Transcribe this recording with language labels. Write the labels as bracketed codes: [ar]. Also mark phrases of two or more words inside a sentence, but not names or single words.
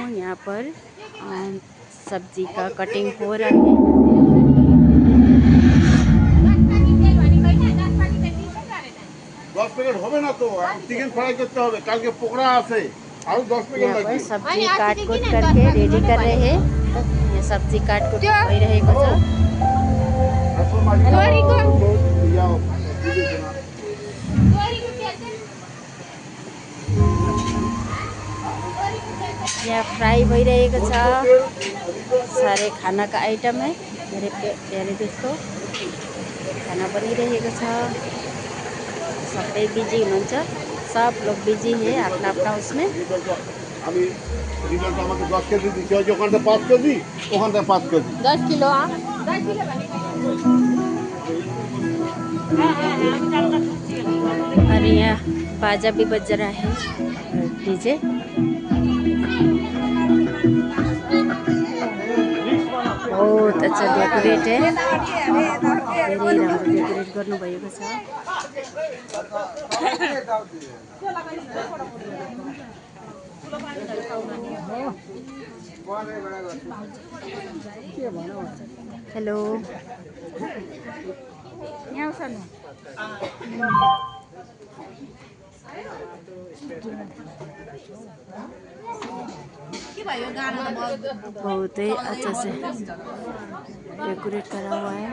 [hi] यहाँ पर सब्जी का कटिंग हो रहा है। [bn] 10 প্যাকেট হবে না তো, চিকেন ফ্রাই করতে হবে, কালকে পকোড়া আছে আর 10 প্যাকেট লাগবে। [hi] सब्जी काट कूट करके रेडी कर रहे हैं। [ne] ये सब्जी काट कूट भई रहेको छ। यहाँ फ्राई भइरहेको छ। [hi] सारे खाना का आइटम है मेरे प्यारे दोस्तों। [ne] खाना बनिरहेको छ। सबै बिजी हुनुहुन्छ, [hi] सब लोग बिजी है अपना अपना उसमें। [bn] আমি রিজাল্ট আমাকে 10 কেজি দিতে হয়, ওখানটা 5 কেজি, ওখানটা 5 কেজি। [hi] 10 किलो। 10 किलो और यहाँ बाजा भी बज रहा है, डीजे। बहुत अच्छा डेकोरेट है, धेरै राम्रो डेकोरेट गर्नुभएको छ। हेलो बहुत ही अच्छा से डेकोरेट करा हुआ है।